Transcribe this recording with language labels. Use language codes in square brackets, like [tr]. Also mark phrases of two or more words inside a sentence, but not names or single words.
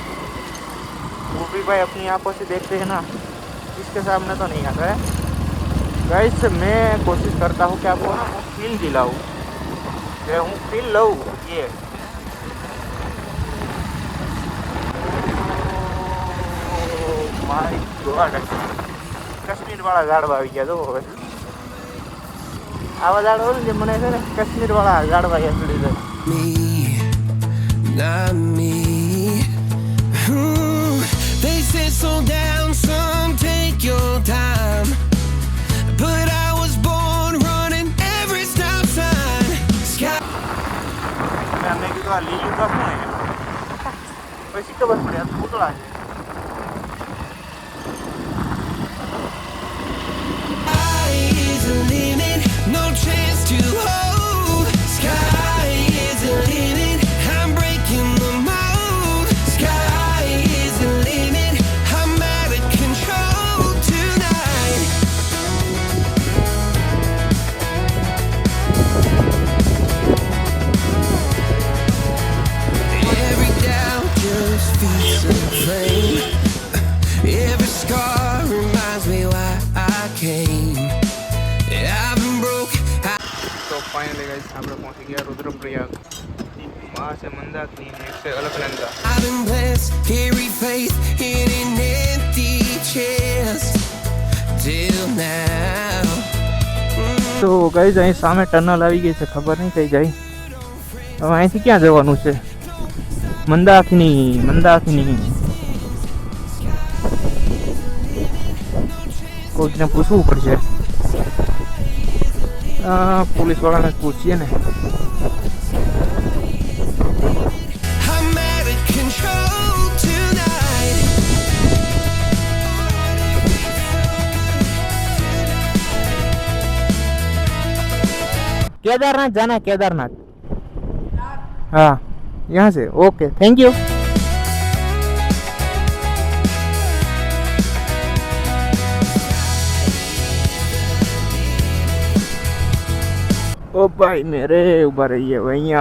[hi] वो भी भाई अपनी आंखों से देखते हैं ना, इसके सामने तो नहीं आता है. गाइस मैं कोशिश करता हूँ कि आपको ना फील दिलाऊँ, हूँ फील लूँ. [gu] ये [en] my god, [gu] કાશ્મીર વાળા ઝાડવા આવી ગયા. જો હવે આવા ઝાડવા હોય ને જે મને છે ને કાશ્મીર વાળા ઝાડવા યાદ પડી જાય. [en] Me, not me. They say slow down, some take your time. But I was born running every stop sign. Sky. [gu] મેં કીધું આ લીલું કામ શું હે? પછી ખબર પડી આ પૂતળા છે. [en] Is the limit, no chance to hold. Sky is the limit, I'm breaking the mold. Sky is the limit, I'm out of control tonight. Every doubt just feeds a flame. Every scar reminds me why I came. I've been broke. [gu] તો [en] finally guys [gu] આપણે પહોંચી ગયા રુદ્રપ્રયાગ. માં છે મંદાકની ને એક છે અલકનંદા. [en] I've been blessed, carry faith in an empty chest till now. [gu] તો ગાઈસ અહીં સામે ટનલ આવી ગઈ છે, ખબર નહીં કઈ જાય. હવે અહીંથી ક્યાં જવાનું છે? મંદાકની કોઈકને પૂછવું પડશે. પોલીસ વાળાને પૂછીએ ને. [en] I'm out of control tonight. [hi] केदारनाथ जाना है, केदारनाथ. हाँ यहाँ से. [en] okay, thank you. [hi] ओ भाई मेरे ऊपर रहिए भैया.